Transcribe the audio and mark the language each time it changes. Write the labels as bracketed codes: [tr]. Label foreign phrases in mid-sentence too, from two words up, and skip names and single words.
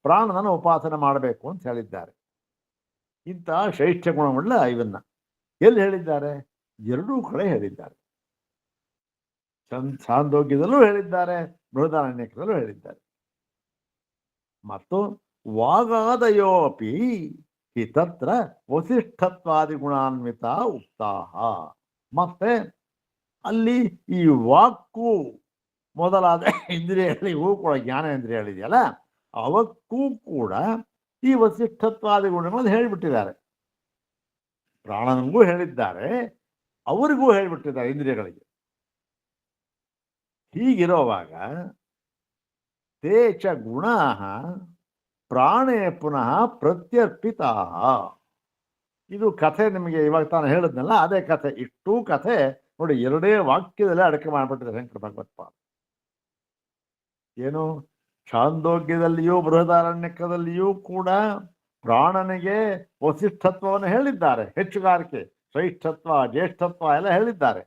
[kn] ಪ್ರಾಣನನ್ನು ಉಪಾಸನೆ ಮಾಡಬೇಕು ಅಂತ ಹೇಳಿದ್ದಾರೆ. ಇಂತಹ ಶ್ರೇಷ್ಠ ಗುಣವುಳ್ಳ ಇವನ್ನ ಎಲ್ಲಿ ಹೇಳಿದ್ದಾರೆ? ಎರಡೂ ಕಡೆ ಹೇಳಿದ್ದಾರೆ. ಛಾಂದೋಗ್ಯದಲ್ಲೂ ಹೇಳಿದ್ದಾರೆ, ಬೃಹದಾರಣ್ಯಕದಲ್ಲೂ ಹೇಳಿದ್ದಾರೆ. [sa] ಮತ್ತು ವಾಗಾದಯೋ ಅಪಿ ಹಿ ತತ್ರ ವಸಿಷ್ಠತ್ವಾದಿ ಗುಣಾನ್ವಿತ ಉಕ್ತಾಹ. [kn] ಮತ್ತೆ ಅಲ್ಲಿ ಈ ವಾಕು ಮೊದಲಾದ ಇಂದ್ರಿಯಗಳಿಗೂ ಕೂಡ ಜ್ಞಾನೇಂದ್ರಿಯಗಳಿದೆಯಲ್ಲ, ಅವಕ್ಕೂ ಕೂಡ ಈ ವಸಿಷ್ಠತ್ವಾದಿ ಗುಣಗಳನ್ನು ಹೇಳಿಬಿಟ್ಟಿದ್ದಾರೆ. ಪ್ರಾಣನಿಗೂ ಹೇಳಿದ್ದಾರೆ, ಅವರಿಗೂ ಹೇಳಿಬಿಟ್ಟಿದ್ದಾರೆ ಇಂದ್ರಿಯಗಳಿಗೆ. [sa] ಹೀಗಿರುವಾಗ ತೇ ಚ ಗುಣಾ ಪ್ರಾಣೇ ಪುನಃ ಪ್ರತ್ಯರ್ಪಿತಾ. [kn] ಇದು ಕಥೆ ನಿಮಗೆ ಇವಾಗ ತಾನು ಹೇಳಿದ್ನಲ್ಲ, ಅದೇ ಕಥೆ. ಇಷ್ಟೂ ಕಥೆ ನೋಡಿ, ಎರಡೇ ವಾಕ್ಯದಲ್ಲೇ ಅಡಕೆ ಮಾಡಿಬಿಟ್ಟಿದ್ದಾರೆ ಶಂಕರ ಭಗವತ್ಪಾದ. ಏನು, ಛಾಂದೋಗ್ಯದಲ್ಲಿಯೂ ಬೃಹದಾರಣ್ಯಕದಲ್ಲಿಯೂ ಕೂಡ ಪ್ರಾಣನಿಗೆ ವಸಿಷ್ಠತ್ವವನ್ನು ಹೇಳಿದ್ದಾರೆ, ಹೆಚ್ಚುಗಾರಿಕೆ, ಶ್ರೇಷ್ಠತ್ವ, ಜ್ಯೇಷ್ಠತ್ವ ಎಲ್ಲ ಹೇಳಿದ್ದಾರೆ.